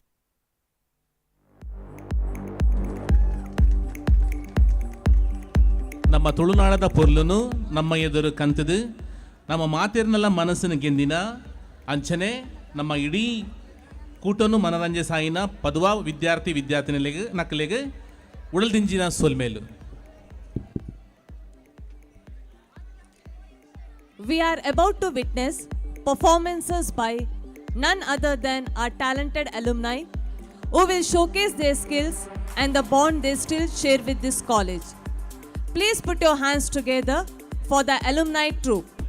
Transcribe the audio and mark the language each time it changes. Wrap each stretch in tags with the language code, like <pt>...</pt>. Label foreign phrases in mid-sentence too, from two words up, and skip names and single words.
<tcy>ನಮ್ಮ ತುಳುನಾಡದ ಪೊರ್ಲುನು ನಮ್ಮ ಎದುರು ಕಂತದು ನಮ್ಮ ಮಾತಿರ್ನೆಲ್ಲ ಮನಸ್ಸಿನ ಗೆಂದಿನ ಅಂಚನೆ ನಮ್ಮ ಇಡೀ ಕೂಟನು ಮನರಂಜೆ ಸಾಯಿನ ಪದುವ ವಿದ್ಯಾರ್ಥಿ ವಿದ್ಯಾರ್ಥಿನಿಲೆಗೆ ನಕ್ಕಲೆಗೆ ಉಳಲ್ದಿಂಜಿನ ಸೋಲ್ಮೇಲು.</tcy> <en>We are about to witness performances by none other than our talented alumni who will showcase their skills and the bond they still share with this college. Please put your hands together for the alumni troupe.</en>